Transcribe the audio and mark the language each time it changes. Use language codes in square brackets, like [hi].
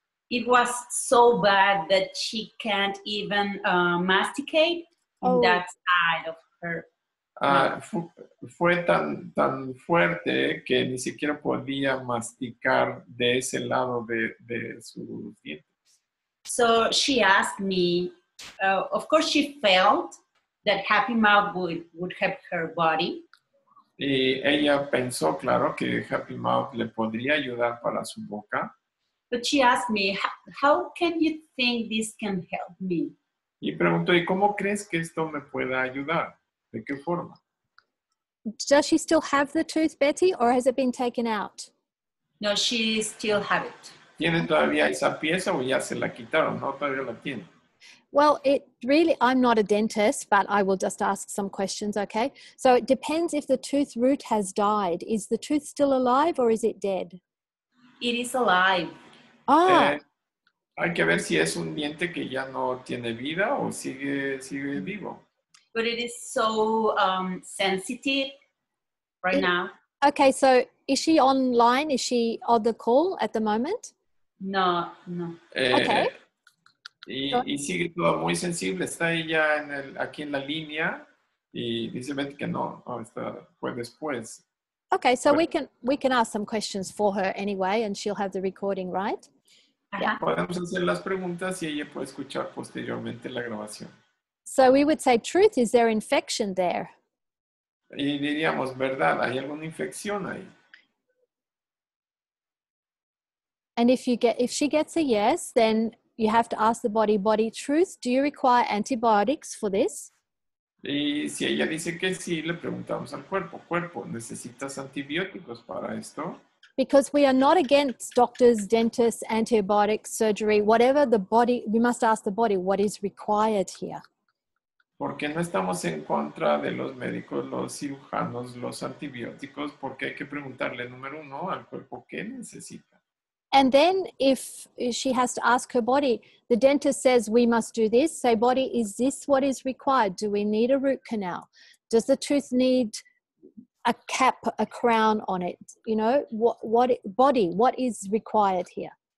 [en] It was so bad that she can't even masticate in that side of her mouth. [es] Fue tan fuerte que ni siquiera podía masticar de ese lado de sus dientes. [en] So she asked me, of course she felt that Happy Mouth would help her body. [es] Y ella pensó, claro, que Happy Mouth le podría ayudar para su boca. [en] But she asked me, how can you think this can help me? [es] Y preguntó, ¿y cómo crees que esto me pueda ayudar? ¿De qué forma? [en] Does she still have the tooth, Bety, or has it been taken out? No, she still have it. [es] ¿Tiene todavía esa pieza o ya se la quitaron? No, todavía la tiene. [en] Well, I'm not a dentist, but I will just ask some questions, okay? So it depends if the tooth root has died. Is the tooth still alive or is it dead? It is alive. [es] Hay que ver si es un diente que ya no tiene vida o sigue vivo. [en] But it is so sensitive right now. Okay, so is she online? Is she on the call at the moment? No. Okay. [es] Y sigue todo muy sensible. Está ella aquí en la línea y dice Bety que no, fue después. [en] Okay, so we can ask some questions for her anyway, and she'll have the recording, right? Yeah. [es] Podemos hacer las preguntas y ella puede escuchar posteriormente la grabación. [en] So we would say, truth, is there infection there? [es] Y diríamos, ¿verdad? ¿Hay alguna infección ahí? [en] And if she gets a yes, then you have to ask the body, truth, do you require antibiotics for this? [es] Y si ella dice que sí, le preguntamos al cuerpo, ¿necesitas antibióticos para esto? [en] Because we are not against doctors, dentists, antibiotics, surgery, whatever the body, we must ask the body what is required here. [es] Porque no estamos en contra de los médicos, los cirujanos, los antibióticos, porque hay que preguntarle, número uno, al cuerpo qué necesita. [en] And then if she has to ask her body, the dentist says we must do this. Say, body, is this what is required? Do we need a root canal? Does the tooth need a cap, a crown on it? You know, what is required here?